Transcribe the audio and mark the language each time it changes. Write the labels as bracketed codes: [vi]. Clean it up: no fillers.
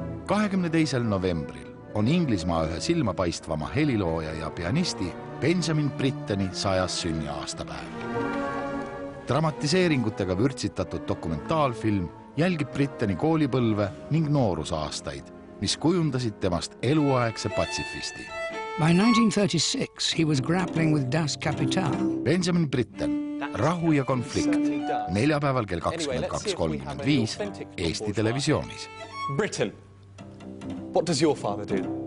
[et] novembril on Inglismaa ühe silmapaistvama helilooja ja pianisti Benjamin Britteni 100. sünniaastapäev. Dramatiseeringutega vürtsitatud dokumentaalfilm jälgib Britteni koolipõlve ning noorusaastaid, mis kujundasid temast eluaegse patsifisti. [en] By 1936 he was grappling with Das Kapital. [et] Benjamin Britten, Rahu ja konflikt, neljapäeval kell 22.35 Eesti Televisioonis. [en] Britain, what does your father do?